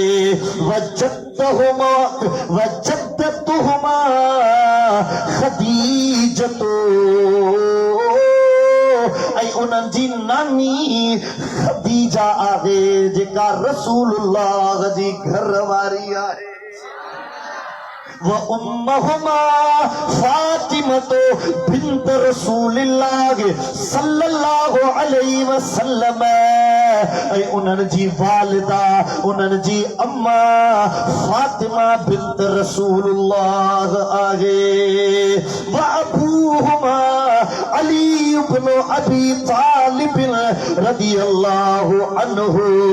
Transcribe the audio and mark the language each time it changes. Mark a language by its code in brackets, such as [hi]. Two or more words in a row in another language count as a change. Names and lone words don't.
[ar] وجدتهما خديجة, [sd] ऐं उन्हनि जी नानी खदीजा आहे जेका रसूलुल्लाह जी घर वारी आहे। [ar] وأمهما فاطمة بنت رسول الله صلى الله عليه وسلم. [sd] ऐं उन्हनि जी वालिदा, उन्हनि जी अम्मा फातिमा बिन्त रसूलुल्लाह आहे। [ar] وأبوهما علي بن أبي طالب رضي الله عنه.